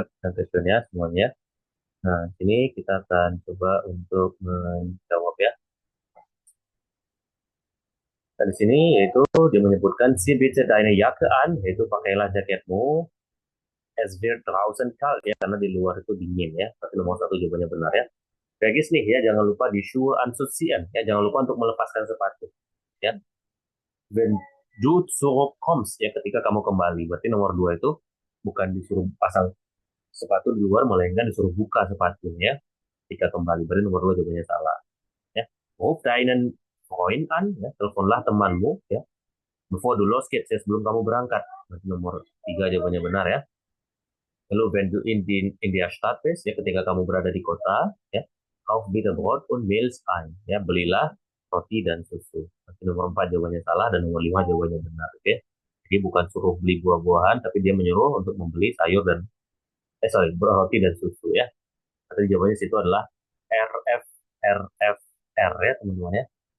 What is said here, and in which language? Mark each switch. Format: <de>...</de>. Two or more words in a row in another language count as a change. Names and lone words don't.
<id>Dan ya semuanya. Nah, sini kita akan coba untuk menjawab ya. Nah, di sini yaitu dia menyebutkan</id> <de>si bitte deine Jacke an,</de> <id>yaitu pakailah jaketmu.</id> <de>Es wird draußen kalt</de> <id>ya, karena di luar itu dingin ya. Tapi nomor satu jawabannya benar ya. Vergiss nih ya, jangan lupa</id> <de>di Schuhe anzuziehen</de> <id>ya, jangan lupa untuk melepaskan sepatu ya.</id> <de>Wenn du zurückkommst</de> <id>ya, ketika kamu kembali. Berarti nomor dua itu bukan disuruh pasang sepatu di luar, melainkan disuruh buka sepatunya ketika kembali. Berarti nomor dua jawabannya salah ya.</id> <de>Ruf deinen Freund an</de> <id>ya, teleponlah temanmu ya.</id> <de>Before du losgehst</de> <id>ya, sebelum kamu berangkat. Berarti nomor tiga jawabannya benar ya. Lalu</id> <de>wenn du in der Stadt bist</de> <id>ya, ketika kamu berada di kota ya,</id> <de>kauf bitte Brot und Milch ein</de> <id>ya, belilah roti dan susu. Berarti nomor 4 jawabannya salah dan nomor 5 jawabannya benar oke. Jadi bukan suruh beli buah-buahan, tapi dia menyuruh untuk membeli sayur dan roti dan susu ya. Berarti jawabannya situ adalah RF RFR ya teman-teman ya.</id>